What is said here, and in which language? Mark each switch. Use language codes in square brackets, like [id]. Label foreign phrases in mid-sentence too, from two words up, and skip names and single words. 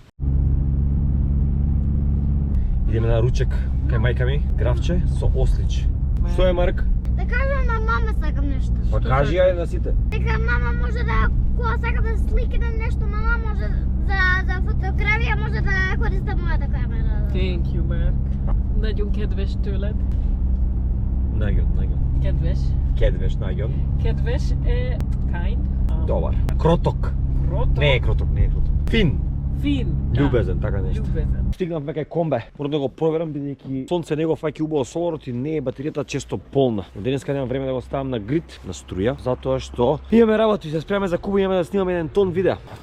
[mk] Идеме на ручек кај мајка ми, графче со ослич. Што е Марк? Да кажам на мама сакам нешто. Па кажи ја на сите. Дека мама може да, кога сака да сликне нешто, мама може за фотографија може да користи мојата камера. [en] Thank you, Mark. [hu] Nagyon kedves tőled. Најгон. Kedves. Најгон. Kedves е kind. [mk] Добар. Кроток. Кроток. Не е кроток. Фин. Fin. Љубезен, така нешто. Љубезен. Стигнавме кај комбе. Морам да го проверам бидејќи сонце не го фаќа убаво соларот и не е батеријата често полна. Но денеска немам време да го ставам на грид, на струја, затоа што имаме работи, се спремаме за Куба, имаме да снимаме еден тон видео.